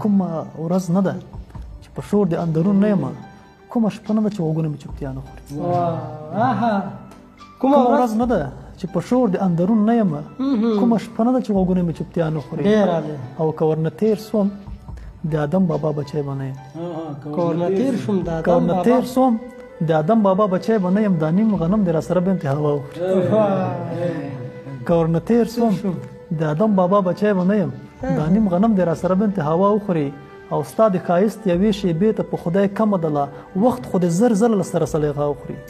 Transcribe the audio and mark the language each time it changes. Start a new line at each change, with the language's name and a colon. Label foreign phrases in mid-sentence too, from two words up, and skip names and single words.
Pashto: کومه ورځ نه ده چې په شور د اندرون نه یمه. کومه شپه نه ده چې غوږونه مې چوپتیا نه خوري. واه، آها. کومه کومه ورځ؟ ورځ نه ده چې په شور د اندرون نه یم. مهم. کومه شپه نه ده چې غوږونه مې چوپتیا نه خوري. ډېره ده. او که ورنه تیر سوم، د آدم بابا بچی به نه یم. آها، که که ورنه تیر شوم، د آدم که ورنه بابا تیر سوم، د آدم بابا بچی به نه یم. دا نیم غنم دې را سره بنت هوا وخوري. واه. که ورنه تیر سوم، تیر شوم. د آدم بابا بچی به نه یم. دا نیم غنم دې را سره بنت هوا وخوري. او ستا د ښایست یوې شیبې ته په خدای کمه ده لا، وخت خو دې زر ځله له سره سلیقه وخوري.